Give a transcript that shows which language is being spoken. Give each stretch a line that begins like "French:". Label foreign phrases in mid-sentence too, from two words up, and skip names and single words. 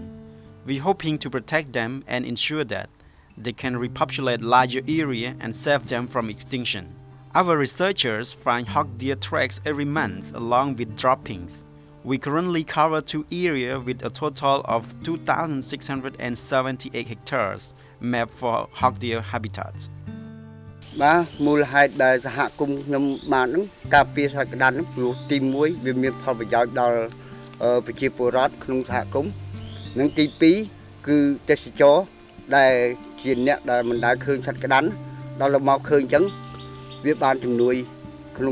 English: We're hoping to protect them and ensure that they can repopulate larger area and save them from extinction. Our researchers find hawk deer tracks every month along with droppings. We currently cover 2 areas with a total of 2,678 hectares mapped for hawk deer habitats.
Khmer: បាទមូលហេតុដែលសហគមន៍ខ្ញុំបានហ្នឹងការពារសក្តានហ្នឹងព្រោះទី1វាមានផលប្រយោជន៍ដល់ប្រជាពលរដ្ឋក្នុងសហគមន៍និង ទី2គឺទេសចរដែលជាអ្នកដែលមិនដែលឃើញសក្តានដល់មកឃើញអញ្ចឹងវាបានជំនួយក្នុង